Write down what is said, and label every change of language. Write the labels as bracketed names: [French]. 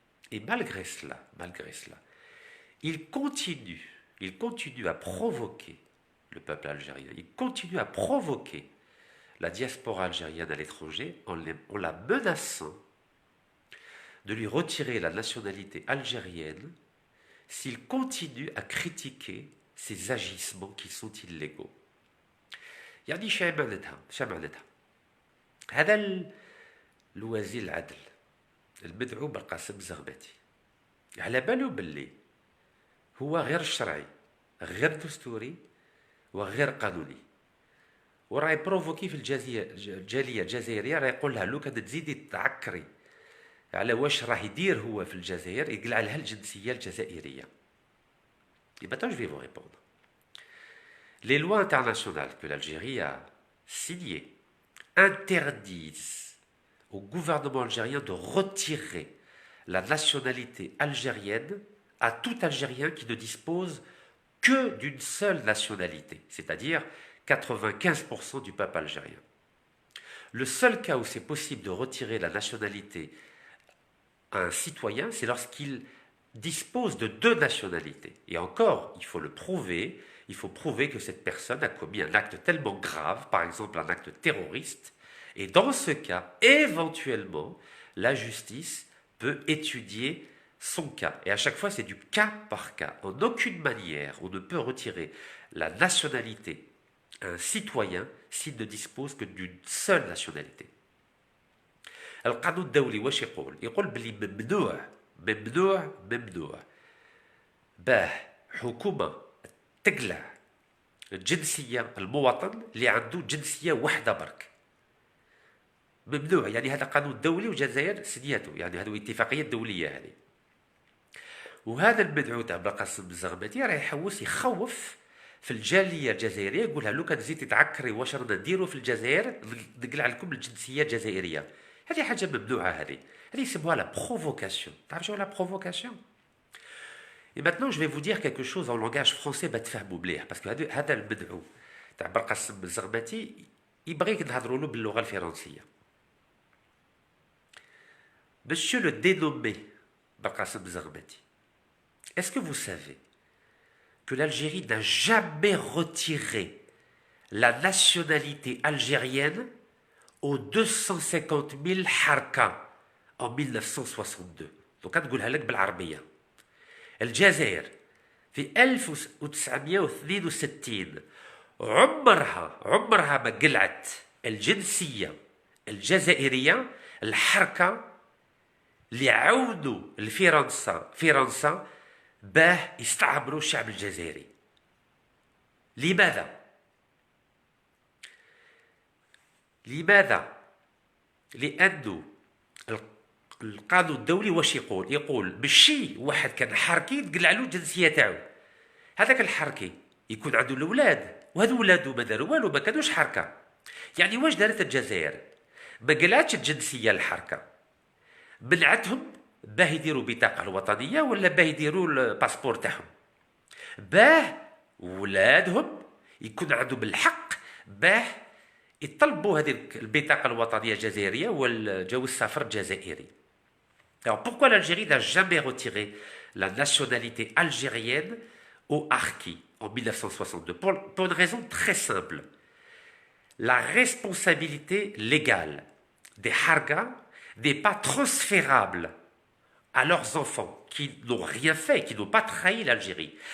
[French] Et malgré cela, il continue à provoquer le peuple algérien, il continue à provoquer la diaspora algérienne à l'étranger en la menaçant de lui retirer la nationalité algérienne s'il continue à critiquer ses agissements qui sont illégaux. [Arabic] يعني شو معناتها هذا الوزير العدل المدعو بالقاسم الزغماتي على باله باللي هو غير شرعي غير دستوري وغير قانوني، وراه يبروفوكي في الجاليه الجزائريه، راه يقول لها لو كان تزيدي تعكري على واش راه يدير هو في الجزائر يقلع لها الجنسيه الجزائريه. [French] Et maintenant je vais vous répondre. Les lois internationales que l'Algérie a signées interdisent au gouvernement algérien de retirer la nationalité algérienne à tout Algérien qui ne dispose que d'une seule nationalité, c'est-à-dire 95% du peuple algérien. Le seul cas où c'est possible de retirer la nationalité à un citoyen, c'est lorsqu'il dispose de 2 nationalités. Et encore, il faut prouver que cette personne a commis un acte tellement grave, par exemple un acte terroriste, et dans ce cas, éventuellement, la justice peut étudier son cas. Et à chaque fois, c'est du cas par cas. En aucune manière, on ne peut retirer la nationalité à un citoyen s'il ne dispose que d'une seule nationalité. [Arabic] القانون الدولي واش يقول بلي ممنوع باه حكومة تقلع الجنسية المواطن اللي عنده جنسية واحدة برك. ممنوع، يعني هذا قانون دولي والجزائر سنيته، يعني هذه اتفاقية دولية هذه. وهذا المدعو تاع بلقاسم الزغماتي راه يحوس يخوف في الجاليه الجزائريه يقولها لو كان تزيد تتعكري واش رانا نديروا في الجزائر نقلع لكم الجنسيه الجزائريه. هذه حاجه ممنوعه، هذه يسموها لا بروفوكاسيون. تعرف شنو لا بروفوكاسيون؟ [French] Et maintenant, je vais vous dire quelque chose en langage français [Arabic] بتفهموا مليح، باسكو هذا المدعو تاع برقاسم الزغماتي يبغيك نهضروا له باللغه الفرنسيه. [French] Monsieur le dénommé Barqasim Zarmati, est-ce que vous savez que l'Algérie n'a jamais retiré la nationalité algérienne aux 250 000 harka en 1962. [Arabic] Donc, نقولها لك بالعربية. الجزائر في 1962 عمرها ما قلعت الجنسية الجزائرية الحركة اللي عاونوا فرنسا باه يستعمروا الشعب الجزائري. لماذا؟ لأنه القانون الدولي واش يقول ماشي واحد كان حركي تقلع له الجنسيه تاعو. هذاك الحركي يكون عنده الاولاد، وهذو ولادو ما داروا والو، ما كانوش حركه. يعني واش دارت الجزائر؟ ما قلعتش الجنسيه الحركه، منعتهم باه يديروا بطاقه الوطنيه ولا باه يديروا الباسبور تاعهم، باه ولادهم يكون عندهم الحق باه يطلبوا هذه البطاقه الوطنيه الجزائريه والجواز السفر الجزائري. [French] Alors pourquoi l'Algérie n'a jamais retiré la nationalité algérienne aux harkis en 1962? Pour une raison très simple. La responsabilité légale des harkas n'est pas transférable à leurs enfants qui n'ont rien fait, qui n'ont pas trahi l'Algérie.